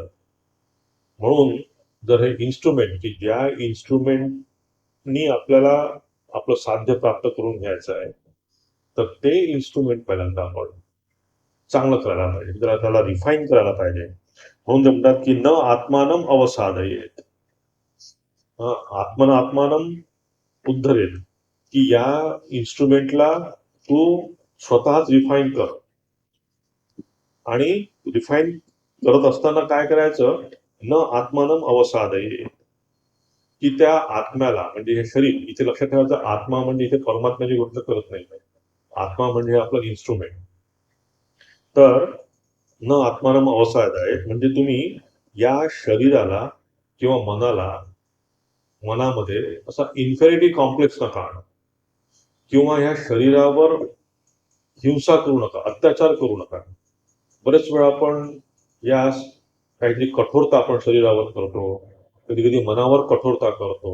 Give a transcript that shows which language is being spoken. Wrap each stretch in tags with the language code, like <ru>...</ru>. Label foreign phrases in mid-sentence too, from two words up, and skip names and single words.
<mr>म्हणून जर हे इन्स्ट्रुमेंट की ज्या इन्स्ट्रुमेंटनी आपल्याला आपलं साध्य प्राप्त करून घ्यायचं आहे, तर ते इन्स्ट्रुमेंट पहिल्यांदा आपण चांगलं करायला पाहिजे, त्याला रिफाईन करायला पाहिजे. म्हणून ते म्हणतात की</mr> <sa>न आत्मानम अवसादयेत, आत्मानम उद्धरेत,</sa> <mr>की या इन्स्ट्रुमेंटला तू स्वतःच रिफाईन कर. आणि रिफाईन करत असताना काय करायचं,</mr> <sa>न आत्मानम अवसादयेत,</sa> <mr>की त्या आत्म्याला म्हणजे हे शरीर, इथे लक्षात ठेवायचं आत्मा म्हणजे इथे परमात्म्याची गोष्ट करत नाही. आत्मा म्हणजे आपलं इन्स्ट्रुमेंट. तर</mr> <sa>न आत्मानम अवसादयेत</sa> <mr>म्हणजे तुम्ही या शरीराला किंवा मनामध्ये असा</mr> <en>inferiority complex</en> <mr>नका आणू, किंवा ह्या शरीरावर हिंसा करू नका, अत्याचार करू नका. बरेच वेळा आपण या काहीतरी कठोरता आपण शरीरावर करतो, कधी कधी मनावर कठोरता करतो.</mr>